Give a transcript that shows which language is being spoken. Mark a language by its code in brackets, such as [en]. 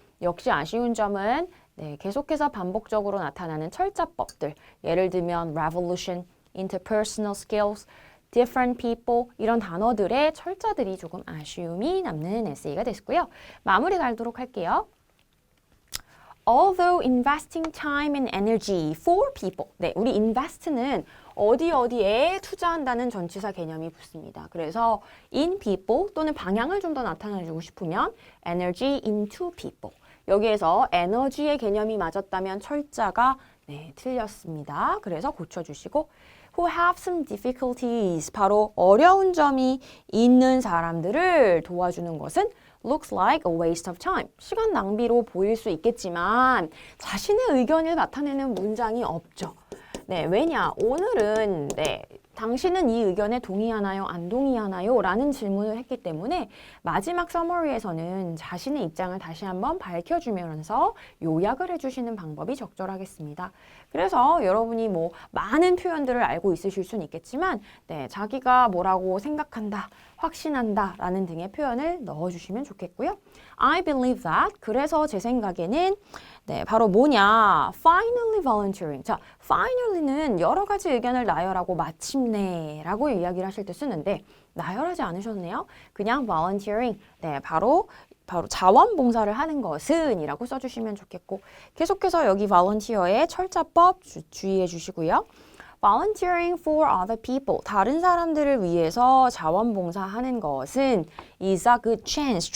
[ko] 역시 아쉬운 점은 계속해서 반복적으로 나타나는 철자법들, 예를 들면 revolution, [en] interpersonal skills, different people [ko] 이런 단어들의 철자들이 조금 아쉬움이 남는 에세이가 됐고요. 마무리 갈도록 할게요. [en] Although investing time and energy for people. [ko] 네, 우리 invest는 어디에 투자한다는 전치사 개념이 붙습니다. 그래서 [en] in people [ko] 또는 방향을 좀 더 나타내주고 싶으면 [en] energy into people. [ko] 여기에서 에너지의 개념이 맞았다면 철자가 틀렸습니다. 그래서 고쳐주시고 [en] who have some difficulties, [ko] 바로 어려운 점이 있는 사람들을 도와주는 것은 [en] looks like a waste of time. [ko] 시간 낭비로 보일 수 있겠지만 자신의 의견을 나타내는 문장이 없죠. 네, 왜냐? 오늘은 당신은 이 의견에 동의하나요? 안 동의하나요? 라는 질문을 했기 때문에 마지막 서머리에서는 자신의 입장을 다시 한번 밝혀주면서 요약을 해주시는 방법이 적절하겠습니다. 그래서 여러분이 뭐 많은 표현들을 알고 있으실 수는 있겠지만 자기가 뭐라고 생각한다, 확신한다 라는 등의 표현을 넣어주시면 좋겠고요. [en] I believe that. [ko] 그래서 제 생각에는 바로 뭐냐? [en] Finally volunteering. [ko] 자, finally는 여러 가지 의견을 나열하고 마침내라고 이야기를 하실 때 쓰는데 나열하지 않으셨네요. 그냥 volunteering. 바로 자원봉사를 하는 것은 이라고 써주시면 좋겠고 계속해서 여기 volunteer의 철자법 주의해 주시고요. [en] Volunteering for other people. [ko] 다른 사람들을 위해서 자원봉사하는 것은 [en] is a good chance.